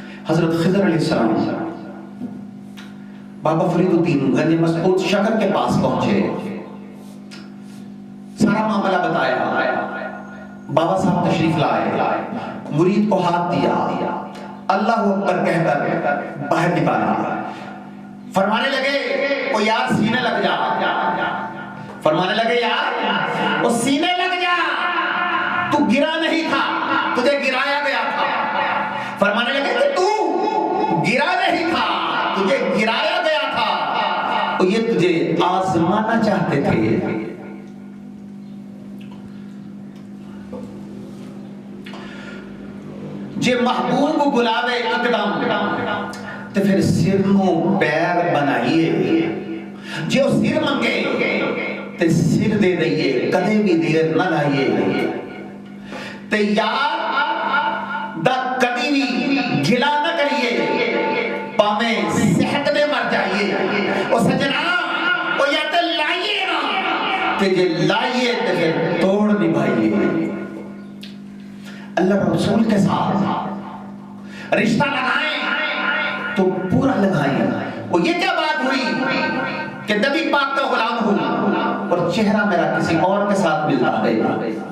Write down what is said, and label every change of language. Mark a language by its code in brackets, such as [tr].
[ur] حضرت خضر علیہ السلام بابا فرید الدین گنج مسعود شکر کے پاس پہنچے, سارا معاملہ بتایا. بابا صاحب تشریف لائے, مرید کو ہاتھ دیا, اللہ اکبر کہہ کر باہر نکالا. فرمانے لگے او یار سینے لگ جا. فرمانے لگے یار او سینے لگ جا, تو گرا نہیں تھا, تجھے گرایا گیا تھا. فرمانے لگے کہ تو گرا نہیں تھا, تجھے گرایا گیا تھا. اور یہ تجھے آزمانا چاہتے تھے. [pa] جے محبوب بلاوے اقدام تو پھر سر نو پیر بنائیے. جو سر منگے تو سر دے دئیے, کدے بھی دیر نہ لائیے. تو یار دا کدی بھی گلا نہ کریے, پامیں صحت دے مر جائیے. او سجنا او یا تو لائیے نا, کہ جے لائیے تو پھر توڑ نبھائیے. [ur] اللہ رسول کے ساتھ رشتہ لگائیں تو پورا لگائیں. وہ یہ کیا بات ہوئی کہ نبی پاک کا غلام ہوں اور چہرہ میرا کسی اور کے ساتھ ملتا ہے.